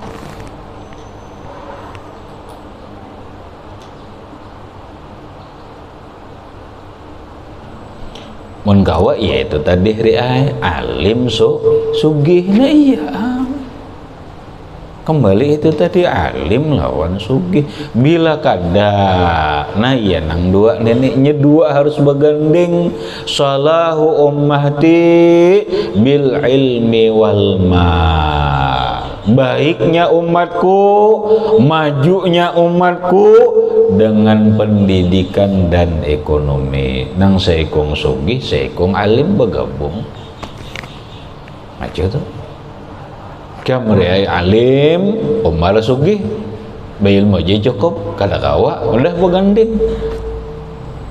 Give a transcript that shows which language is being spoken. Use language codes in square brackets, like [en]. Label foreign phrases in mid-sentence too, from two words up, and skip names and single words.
[bjn] Mun kawa ya itu tadi alim sugih. Nah iya kembali itu tadi alim lawan sugih. Bila kada nah iya nang dua neneknya dua harus bergandeng. [ar] Salahu ummati bil ilmi wal mal. [bjn] Baiknya umatku, majunya umatku dengan pendidikan dan ekonomi. Nang seikung sugih, seikung alim bergabung. Maju tuh. Kamari alim, umar sugih, bayil moje cukup, kada kawa, udah berganding.